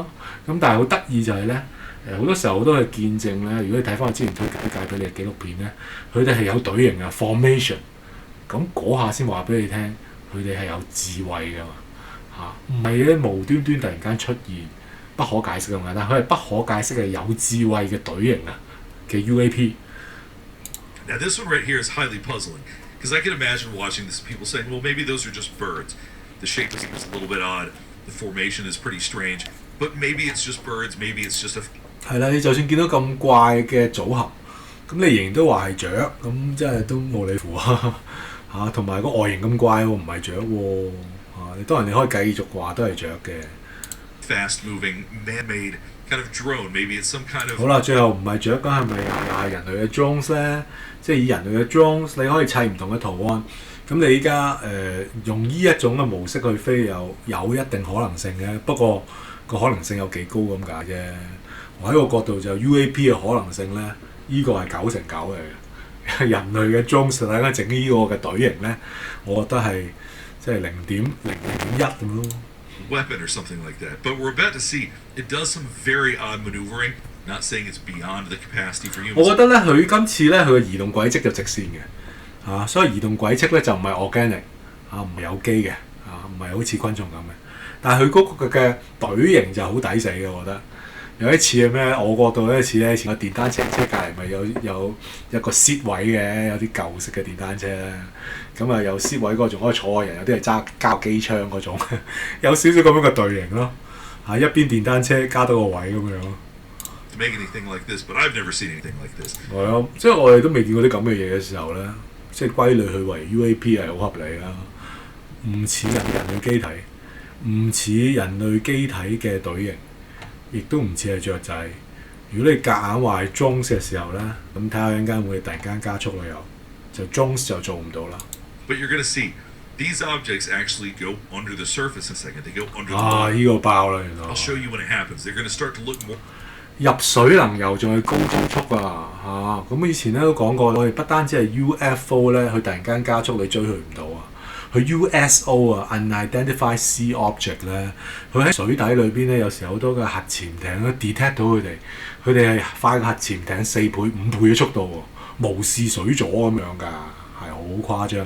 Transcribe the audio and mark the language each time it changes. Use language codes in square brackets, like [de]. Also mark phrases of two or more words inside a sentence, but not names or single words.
[yue] 咁但係好得意就係咧。好多時候好多嘅見證咧，如果你睇翻我之前推介俾你嘅紀錄片咧，佢哋係有隊形啊 formation， 咁嗰下先話俾你聽，佢哋係有智慧㗎嘛唔係咧無端端突然間出現不可解釋咁簡單，佢係不可解釋嘅有智慧嘅隊形啊嘅 UAP。 [en] Now this one right here is highly puzzling because I can imagine watching this people saying, well, maybe those are just birds. The shape is a little bit odd. The formation is pretty strange. But maybe it's just birds. Maybe it's just a [yue] 係啦，你就算見到咁怪嘅組合，咁你仍然都話係雀，咁即係都冇理符啊！同埋個外形咁怪喎，唔係雀喎你當然你可以繼續話都係雀嘅。 [en] fast-moving, man-made kind of drone. Maybe it's some kind of [yue] 好啦，最後唔係雀，咁係咪又係人類嘅 drones 咧？即係以人類嘅 drones，你可以砌唔同嘅圖案。咁你依家用呢一種嘅模式去飛，又有一定可能性嘅。不過個可能性有幾高咁解啫。我喺個角度就 UAP 嘅可能性咧，呢個係9成9嚟嘅。人類嘅 drones 大家整呢個嘅隊形咧，我覺得係即係0.001咁咯。 [en] weapon or something like that. But we're about to see it does some very odd maneuvering. Not saying it's beyond the capacity for humans. [yue] 我覺得咧，佢今次咧，佢嘅移動軌跡就直線嘅，所以移動軌跡咧就唔係 organic，唔係有機嘅，唔係好似昆蟲咁嘅。但係佢嗰個嘅隊形就好抵死嘅，我覺得。有一次係咩？我角度有一次咧，前個電單車隔離咪有一個 seat 位嘅，有啲舊式嘅電單車咧，咁有 seat 位嗰個仲可以坐人，有啲係揸交機槍嗰種，有少少咁樣嘅隊形咯，一邊電單車加多個位咁樣。 [en] To make anything like this, but I've never seen anything like this. [yue] 係啊，即係我哋都未見過啲咁嘅嘢嘅時候咧，即係歸類佢為 UAP 係好合理啦，唔似人類機體，唔似人類機體嘅隊形。亦都唔似係雀仔。如果你夾硬話係 drones 嘅時候咧，咁睇下陣間會突然間加速啦就 drones 就做唔到啦。 [en] But you're going to see these objects actually go under the surface in a second. They go under the water. [yue] 呢個爆啦原來。 [en] I'll show you when it happens. They're going to start to look more. [yue] 入水能游仲係高速啊咁以前咧都講過，我哋不單止係 UFO 咧，佢突然間加速你追佢唔到啊。佢 USO [en] Unidentified Sea Object [yue] 咧，佢喺水底裏邊咧，有時好多嘅核潛艇都 detect 到佢哋係快過核潛艇4倍、5倍嘅速度喎，無視水阻咁樣㗎，係好誇張。